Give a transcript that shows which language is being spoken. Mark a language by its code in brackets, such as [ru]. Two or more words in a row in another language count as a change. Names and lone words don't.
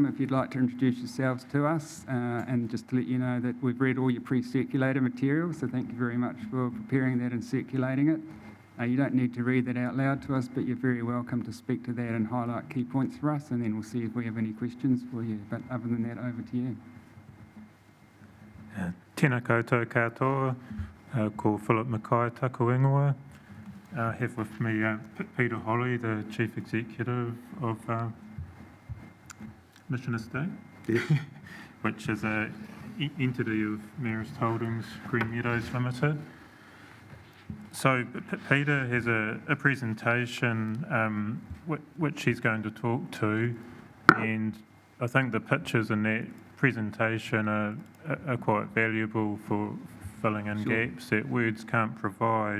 [en] If you'd like to introduce yourselves to us, and just to let you know that we've read all your pre-circulated material, so thank you very much for preparing that and circulating it. You don't need to read that out loud to us, but you're very welcome to speak to that and highlight key points for us, and then we'll see if we have any questions for you. But other than that, over to you. [mi] Tēnā koutou katoa, ko Philip Mackay taku ingoa. [en] I have with me Peter Holly, the Chief Executive of Mission Estate, which is an entity of Marist Holdings Green Meadows Limited. So Peter has a presentation which he's going to talk to, and I think the pictures in that presentation are quite valuable for filling in gaps that words can't provide.